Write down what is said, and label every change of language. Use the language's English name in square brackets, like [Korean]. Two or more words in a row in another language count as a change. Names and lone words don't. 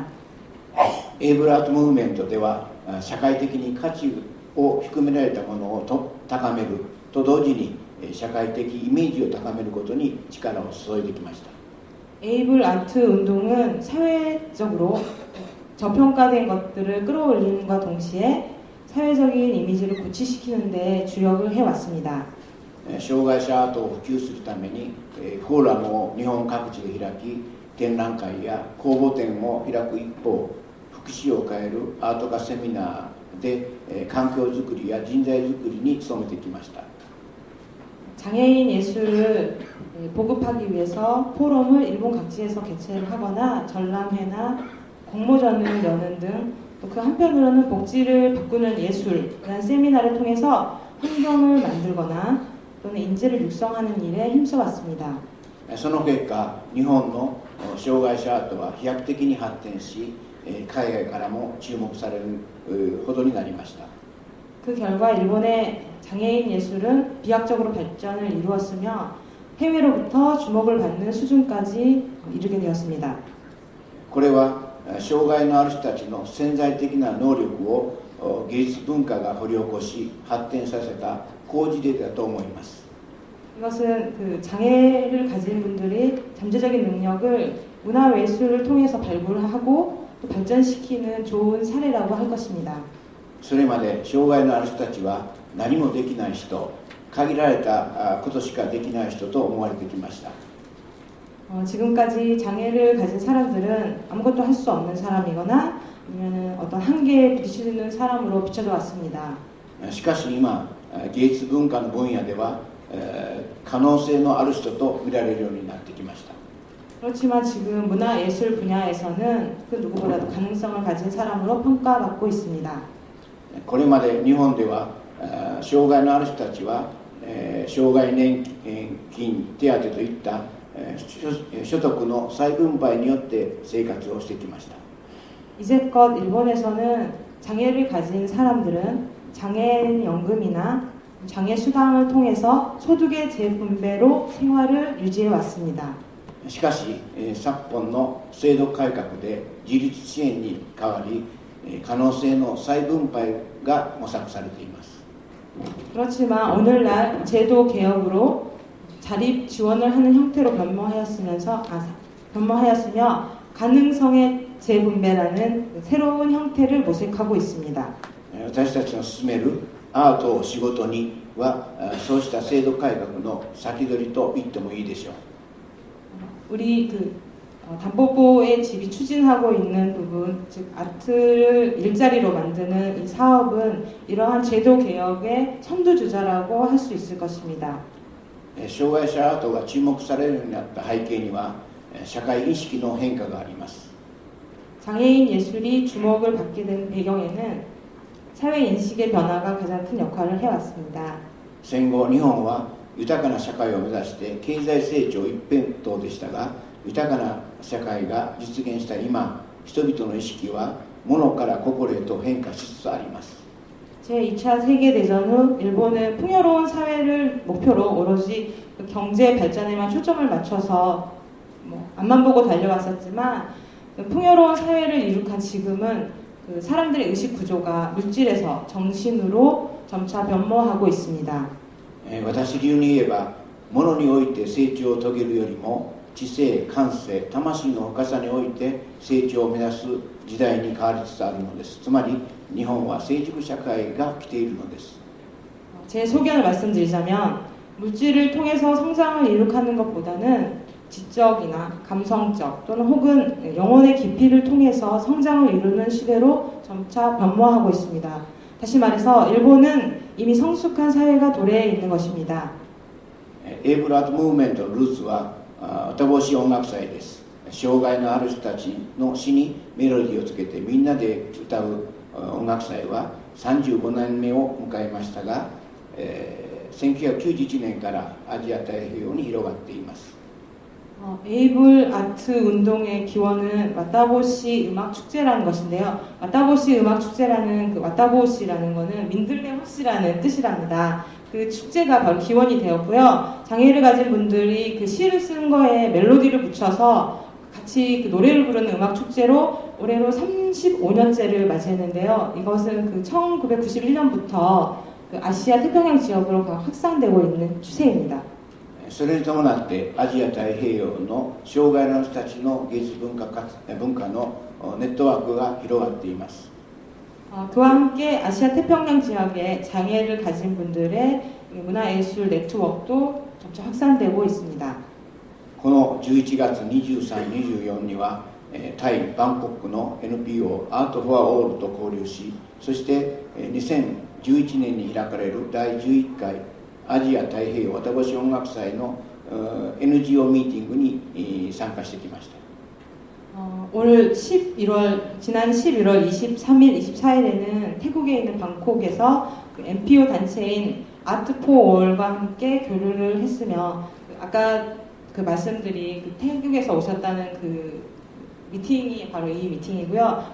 [Japanese] エイブルアートムーブメントでは社会的に価値を低められたものを高めると同時に社会的イメージを高めることに力を注いできました。 [Korean] 에이블 아트 운동은 사회적으로 저평가된 것들을 끌어올리는과 동시에 사회적인 이미지를 고취시키는 데 주력을 해왔습니다. [Japanese] 障害者アートを普及するためにフォーラムを日本各地で開き、展覧会や公募展を開く一方、福祉を変えるアート化セミナーで環境づくりや人材づくりに努めてきました。 [Korean] 장애인 예술을 보급하기 위해서 포럼을 일본 각지에서 개최를 하거나 전람회나 공모전을 여는 등, 또 그 한편으로는 복지를 바꾸는 예술이라는 세미나를 통해서 환경을 만들거나 또는 인재를 육성하는 일에 힘써왔습니다. [Japanese] その結果、日本の障害者アートは飛躍的に発展し、海外からも注目されるほどになりました。 [Korean] 그 결과 일본의 장애인 예술은 비약적으로 발전을 이루었으며 해외로부터 주목을 받는 수준까지 이르게 되었습니다. [Japanese] これは障害のある人たちの潜在的な能力を芸術文化が掘り起こし発展させた好事例だと思います。 [Korean] 이것은 그 장애를 가진 분들이 잠재적인 능력을 문화예술을 통해서 발굴하고 또 발전시키는 좋은 사례라고 할 것입니다. [Japanese] それまで障害のある人たちは何もできない人、限られたことしかできない人と思われてきました。 [Korean] 지금까지 장애를 가진 사람들은 아무것도 할 수 없는 사람이거나 아니면 어떤 한계에 부딪히는 사람으로 비춰져 왔습니다. [Japanese] しかし今、芸術文化の分野では可能性のある人と見られるようになってきました。 [Korean] 그렇지만 지금 문화예술 분야에서는 그 누구보다도 가능성을 가진 사람으로 평가받고 있습니다. [Japanese] これまで日本では障害のある人たちは障害年金手当といった所得の再分配によって生活をしてきました。 [Korean] 이제껏 일본에서는 장애를 가진 사람들은 장애연금이나 장애 수당을 통해서 소득의 재분배로 생활을 유지해 왔습니다. [Japanese] しかし昨今の制度改革で自立支援に代わり可能性の再分配が模索されています。 [Korean] 그렇지만 오늘날 제도 개혁으로 자립 지원을 하는 형태로 변모하였으며 가능성의 재분배라는 새로운 형태를 모색하고 있습니다. [Japanese] 私たちの進めるアートを仕事にはそうした制度改革の先取りと言ってもいいでしょう。 [Korean] 우리 담보부의 집이 추진하고 있는 부분, 즉 아트를 일자리로 만드는 이 사업은 이러한 제도 개혁의 선두주자라고 할 수 있을 것입니다. [Japanese] 障害者アートが注目されるようになった背景には社会意識の変化があります。 [Korean] 장애인 예술이 주목을 받게 된 배경에는 사회 인식의 변화가 가장 큰 역할을 해왔습니다. [Japanese] 戦後日本は豊かな社会を目指して経済成長一辺倒でしたが、豊かな社会が実現した今、人々の意識は物から心へと変化しつつあります。 [Korean] 제2차 세계대전 후 일본은 풍요로운 사회를 목표로 오로지 경제 발전에만 초점을 맞춰서 앞만 보고 달려왔었지만 풍요로운 사회를 이룩한 지금은 그 사람들의 의식 구조가 물질에서 정신으로 점차 변모하고 있습니다. [Japanese] 私流に言えば、物において成長を遂げるよりも知性、感性、魂の深さにおいて成長を目指す時代に変わりつつあるのです。つまり日本は成熟社会が来ているのです。 [Korean] 제 소견을 말씀드리자면 물질을 통해서 성장을 이룩하는 것보다는 지적이나 감성적 또는 혹은 영혼의 깊이를 통해서 성장을 이루는 시대로 점차 변모하고 있습니다. 다시 말해서 일본은 이미 성숙한 사회가 도래해 있는 것입니다. [Japanese] エイブルアートムーブメントのルーツは綿帽子音楽祭です。障害のある人たちの詩にメロディーをつけてみんなで歌う音楽祭は35年目を迎えましたが、1991年からアジア太平洋に広がっています。 [Korean] 에이블 아트 운동의 기원은 와타보시 음악 축제라는 것인데요. 와타보시 음악 축제라는 그 와타보시라는 것은 민들레 호시라는 뜻이랍니다. 그 축제가 바로 기원이 되었고요. 장애를 가진 분들이 그 시를 쓴 거에 멜로디를 붙여서 같이 그 노래를 부르는 음악 축제로 올해로 35년째를 맞이했는데요. 이것은 그 1991년부터 그 아시아 태평양 지역으로 확산되고 있는 추세입니다. [Japanese] それに伴ってアジア太平洋の障害のある人たちの芸術文化のネットワークが広がっています。 [Korean] 그와 함께 아시아 태평양 지역에 장애를 가진 분들의 문화예술 네트워크도 점차 확산되고 있습니다. [Japanese] この11月23、24にはタイ・バンコクの NPO アート・フォア・オールと交流し、そして2011年に開かれる第11回アジア太平洋綿星音楽祭の NGO ミーティングに参加してきました。 [Korean] 올 11월, 지난 11월 23일, 24일에는 태국에 있는 방콕에서 그 NPO 단체인 아트포올과 함께 교류를 했으며, 아까 그 말씀드린 그 태국에서 오셨다는 그 미팅이 바로 이 미팅이고요.